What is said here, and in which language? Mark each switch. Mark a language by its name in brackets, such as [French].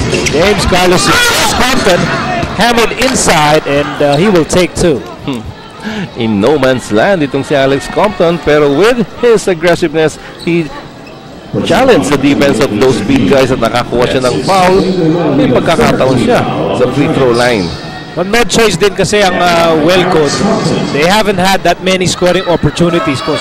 [English] James Carlos Compton hammered inside and he will take 2. In no man's land [Filipino] itong si [English] Alex Compton, [Filipino] pero [English] with his aggressiveness, he challenged the defense of those big guys [Filipino] at nakakuha siya ng foul. May pagkakataon siya sa free throw line. On no choice din kasi ang Welco. [English] They haven't had that many scoring opportunities ko.